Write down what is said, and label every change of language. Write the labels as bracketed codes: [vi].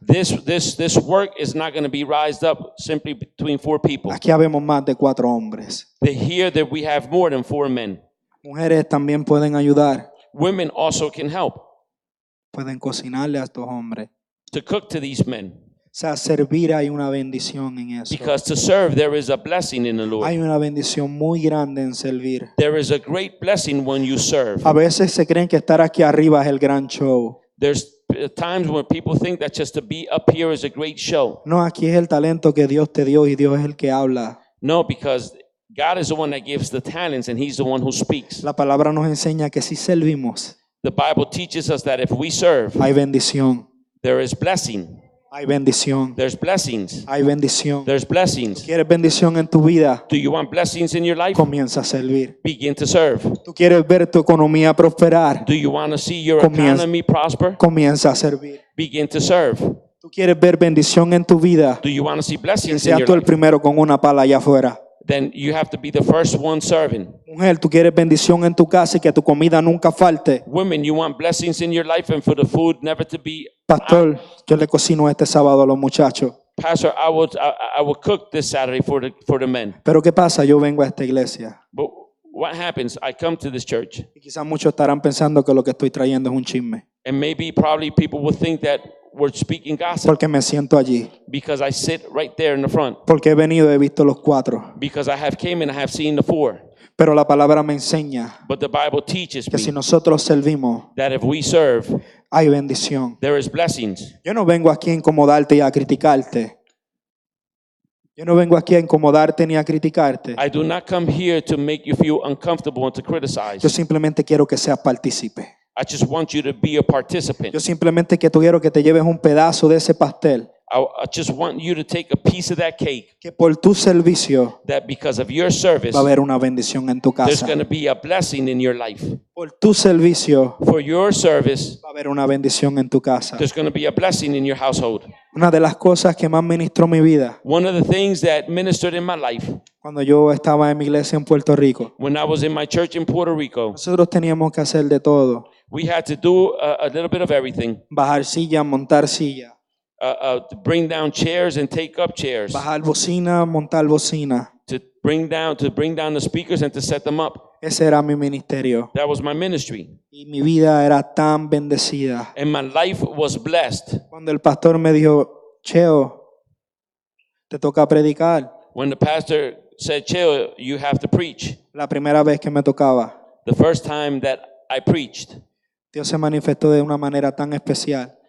[en] This work is not going to be raised up simply between 4 people. [es] Aquí habemos más de 4 hombres. [en] They hear that we have more than 4 men. [es] Mujeres también pueden ayudar, [en] Women also can help. [es] pueden cocinarle a estos hombres. [en] to cook to these men. [es] O sea, servir hay una bendición en eso. [en] Because to serve, there is a blessing in the Lord. [es] Hay una bendición muy grande en servir. [en] There is a great blessing when you serve. [es] A veces se creen que estar aquí arriba es el gran show. [en] There's times when people think that just to be up here is a great show. [es] No, aquí es el talento que Dios te dio y Dios es el que habla. [en] No, because God is the one that gives the talents and He's the one who speaks. [es] La palabra nos enseña que si servimos, [en] The Bible teaches us that if we serve, [es] hay bendición. [en] there is blessing. [es] Hay bendición. [en] There's blessings. [es] Hay bendición. [en] There's blessings. [es] ¿Quieres bendición en tu vida? [en] Do you want blessings in your life? [es] Comienza a servir. [en] Begin to serve. [es] ¿Tú quieres ver tu economía prosperar? [en] Do you want to see your [es] Comienza. [en] economy prosper? [es] Comienza a servir. [en] Begin to serve. [es] ¿Tú quieres ver bendición en tu vida? [en] Do you want to see [es] Que [en] blessings in [es] seas [en] your [es] tú el [en] life? [es] primero con una pala allá afuera. [en] Then you have to be the first one serving. [es] Mujer, tú quieres bendición en tu casa y que tu comida nunca falte. [en] Women, you want blessings in your life and for the food never to be. [es] Pastor, yo le cocino este sábado a los muchachos. [en] Pastor, I would cook this Saturday for the men. [es] Pero ¿qué pasa? Yo vengo a esta iglesia. [en] But what happens? I come to this church, [es] Y quizás muchos estarán pensando que lo que estoy trayendo es un chisme. [en] and probably people will think that we're speaking gossip [es] Porque me siento allí. [en] because I sit right there in the front. [es] Porque he venido y he visto los cuatro. [en] Because I have came and I have seen the four. [es] Pero la palabra me enseña [en] But the Bible teaches [es] que si me nosotros servimos, [en] that if we serve, [es] hay bendición. [en] there is blessings. [es] Yo no vengo aquí a incomodarte y a criticarte. Yo no vengo aquí a incomodarte ni a criticarte. [en] I do not come here to make you feel uncomfortable and to criticize. [es] Yo simplemente quiero que seas partícipe. [en] I just want you to be a participant. [es] Yo simplemente quiero que te lleves un pedazo de ese pastel. [en] I just want you to take a piece of that cake, [es] Que por tu servicio [en] that because of your service, [es] va a haber una bendición en tu [en] there's [es] casa. [en] going to be a blessing in your life. [es] Por tu servicio [en] For your service, [es] va a haber una bendición en tu casa. [en] there's going to be a blessing in your household. [es] Una de las cosas que más ministró mi vida [en] One of the things that ministered in my life [es] cuando yo estaba en mi iglesia en Puerto Rico, [en] when I was in my church in Puerto Rico, [es] nosotros teníamos que hacer de todo. [en] we had to do a little bit of everything. [es] Bajar silla, montar silla. [en] To bring down chairs and take up chairs. [es] Bajar bocina, montar bocina. [en] To bring down the speakers and to set them up. [es] Ese era mi ministerio. [en] That was my ministry. [es] Y mi vida era tan bendecida. [en] And my life was blessed. [es] Cuando el pastor me dijo, Cheo, te toca predicar. [en] When the pastor said, Cheo, you have to preach. [es] La primera vez que me tocaba, [en] The first time that I preached, [es] Dios se manifestó de una manera tan especial.